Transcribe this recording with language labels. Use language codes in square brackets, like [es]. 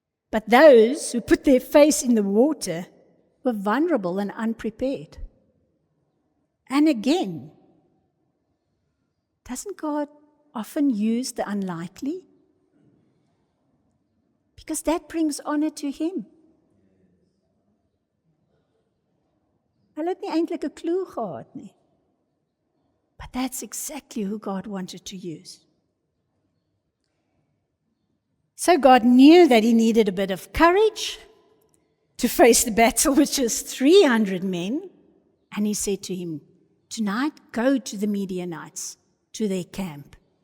[en] But those who put their face in the water were vulnerable and unprepared. And again, doesn't God often use the unlikely? Because that brings honor to him. [af] Hulle het nie eintlik 'n klou gehad nie. [en] But that's exactly who God wanted to use. So God knew that he needed a bit of courage to face the battle, which is 300 men. And he said to him, tonight go to the Midianites, to their camp.